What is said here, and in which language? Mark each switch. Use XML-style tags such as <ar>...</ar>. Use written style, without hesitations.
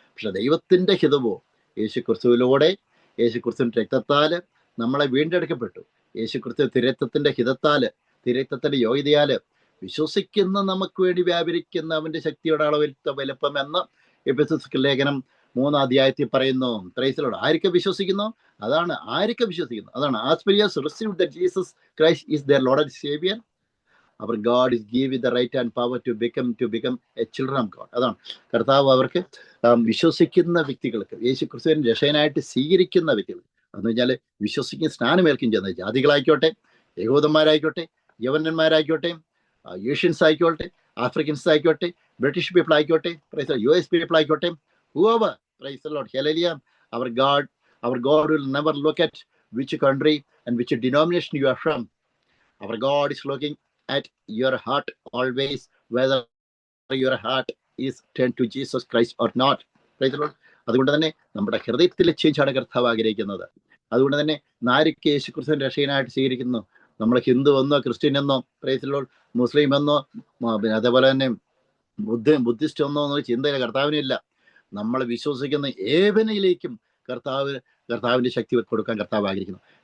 <ml>പക്ഷെ ദൈവത്തിന്റെ ഹിതമോ യേശുക്രിസ്തുവിലൂടെ, യേശുക്രിസ്തുവിന്റെ രക്തത്താല് നമ്മളെ വീണ്ടെടുക്കപ്പെട്ടു. യേശുക്രിസ്തു തിരത്വത്തിന്റെ ഹിതത്താല്, തിരത്വത്തിന്റെ യോഗ്യതയാല് വിശ്വസിക്കുന്ന നമുക്ക് വേണ്ടി വ്യാപരിക്കുന്ന അവന്റെ ശക്തിയുടെ അളവിൽ വലുപ്പം എന്ന് എഫെസസ് ലേഖനം 3-ാം അധ്യായത്തിൽ പറയുന്നു. പ്രൈസിലോട് ആരൊക്കെ വിശ്വസിക്കുന്നു? അതാണ് ആരൊക്കെ വിശ്വസിക്കുന്നു. അതാണ്</ml> <en>as many as received that Jesus Christ is their Lord and Savior, our God is giving the right and power to become a children of God.</en> <ml>അതാണ് കർത്താവ് അവർക്ക് വിശ്വസിക്കുന്ന വ്യക്തികൾക്ക്, യേശു ക്രിസ്തുവിനെ രക്ഷകനായിട്ട് സ്വീകരിക്കുന്ന വ്യക്തികൾ എന്ന് വെച്ചാൽ വിശ്വസിക്കുന്ന സ്നാനമേൽക്കും ചെയ്യുന്ന ജാതികളായിക്കോട്ടെ, യഹൂദന്മാരായിക്കോട്ടെ, യവനന്മാരായിക്കോട്ടെ, ഏഷ്യൻസ് ആയിക്കോട്ടെ, ആഫ്രിക്കൻസ് ആയിക്കോട്ടെ, ബ്രിട്ടീഷ് പീപ്പിൾ ആയിക്കോട്ടെ, US പീപ്പിൾ ആയിക്കോട്ടെ,</ml> <en>whoever, praise the Lord, hallelujah, our God will never look at which country and which denomination you are from. Our God is looking at your heart always, whether your heart is turned to Jesus Christ or not. Praise the Lord.</en> <ml>അതുകൊണ്ട് തന്നെ നമ്മുടെ ഹൃദയത്തിലെ ചേഞ്ചാണ് കർത്താവ് ആഗ്രഹിക്കുന്നത്. അതുകൊണ്ട് തന്നെ ആരൊക്കെ യേശുക്രിസ്തുവിനെ രക്ഷകനായിട്ട് സ്വീകരിക്കുന്നു, നമ്മൾ ഹിന്ദു എന്നോ ക്രിസ്ത്യൻ എന്നോ,</ml> <en>praise the lord,</en> <ml>മുസ്ലിം എന്നോ, അതേപോലെ തന്നെ ബുദ്ധിസ്റ്റ് എന്നോ എന്നൊരു ചിന്തയില്ല കർത്താവിനില്ല. നമ്മൾ വിശ്വസിക്കുന്ന ഏവനിലേക്കും കർത്താവിന്റെ ശക്തി കൊടുക്കാൻ കർത്താവ് ആഗ്രഹിക്കുന്നു.</ml>